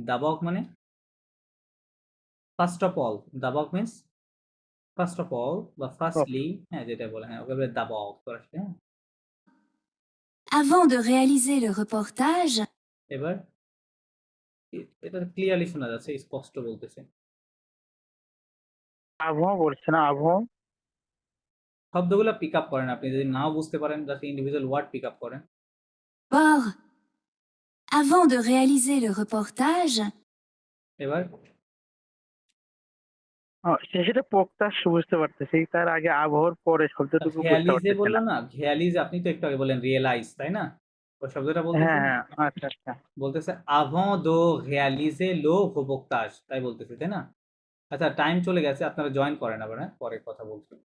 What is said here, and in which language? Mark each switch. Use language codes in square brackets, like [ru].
[bn] দাবক মানে first of all, দাবক means first of all বা firstly, হ্যাঁ যেটা বলে, হ্যাঁ ওকে বলে দাবক ফরাসি, হ্যাঁ। [fr] avant de réaliser le reportage, [bn] এবার এটা ক্লিয়ারলি শোনা যাচ্ছে, স্পষ্ট বলতেছে। আবহ বলছে না, আবহ শব্দগুলো পিক আপ করেন, আপনি যদি নাও বুঝতে পারেন যাতে ইন্ডিভিজুয়াল ওয়ার্ড পিক আপ করেন। [fr] d'abord, avant de réaliser le reportage, [bn] এবার সেটা প্রকাশ বুঝতে পারতেছি, তার আগে আবহর পরে শব্দটুকু বুঝতে ঘেয়ালিজে পারতেছি বললো না। না, ঘেয়ালিজ আপনি তো একটু আগে বলেন রিয়েলাইজ, তাই না? ওই শব্দটা বলতেছে হ্যাঁ না? হ্যাঁ, আচ্ছা আচ্ছা। বলতেছে [fr] avant de réaliser le reportage, [bn] তাই বলতেছে, তাই না? আচ্ছা টাইম চলে গেছে, আপনারা জয়েন করেন আবার, হ্যাঁ পরে কথা বলছি।